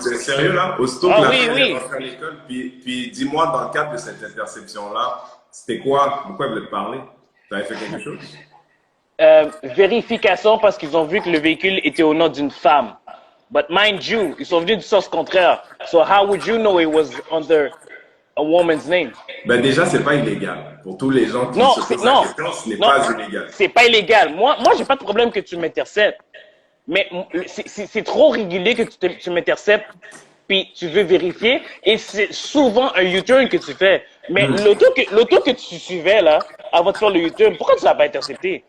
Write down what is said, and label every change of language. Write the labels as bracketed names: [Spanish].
[French] C'est sérieux, là? Aussitôt que la oui, fille oui. est rentrée à l'école, puis dis-moi, dans le cadre de cette interception-là, c'était quoi? Pourquoi elle voulait te parler? Tu avais fait quelque chose? Vérification parce qu'ils ont vu que le véhicule était au nom d'une femme. [English] But mind you, [French] ils sont venus du sens contraire. [English] So how would you know it was under a woman's name? [French] Ben déjà, c'est pas illégal. Pour tous les gens qui se posent la question, ce n'est pas illégal. C'est pas illégal. Moi, j'ai pas de problème que tu m'interceptes. Mais c'est trop régulier que tu m'interceptes puis tu veux vérifier. Et c'est souvent un U-turn que tu fais. Mais l'auto que tu suivais, là, avant de faire le U-turn, pourquoi tu l'as pas intercepté?